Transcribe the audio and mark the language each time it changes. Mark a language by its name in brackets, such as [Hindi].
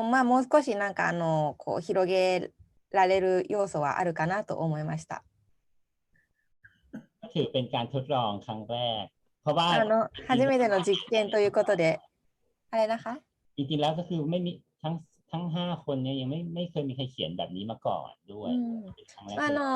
[Japanese] もう少しなんかこう広げられる要素はあるかなと思いました。 [Thai] ก็ถือเป็นการทดลองครั้งแรก เพราะว่า [Japanese] 初めての実験ということで、あれนะคะ [Thai] จริงๆแล้วก็คือไม่มีทั้ง5 คนเนี่ยยังไม่เคยมีใครเขียนแบบนี้มาก่อนด้วยเป็นครั้งแรก